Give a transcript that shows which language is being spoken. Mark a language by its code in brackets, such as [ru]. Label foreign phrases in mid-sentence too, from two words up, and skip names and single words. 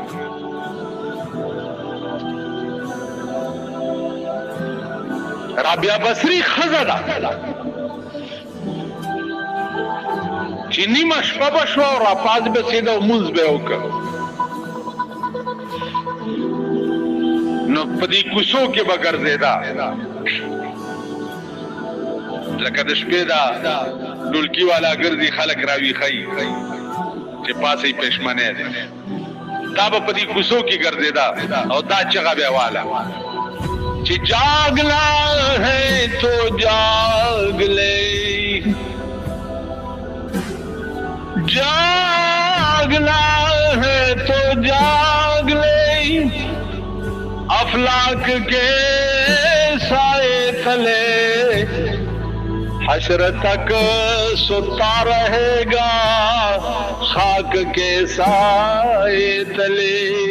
[ps] رابعه بصري خزه ده چې نیمه شپه به شوه او راپاڅ به سېده او مونځ به یې وکړ نو په دې کوڅو کې به ګرځېده لکه د شپې دا ډولکی والا ګرځي خلک راویښوي چې پاسې پښمنه دی دا به په دې کوڅو کې ګرځېده او دا چغه به والا چې [ur] جاگنا ہے تو جاگ لے جاگنا ہے تو جاگ لے افلاک کے سائے تلے حشر تک ستا رہے گا خاک کے سائے تلے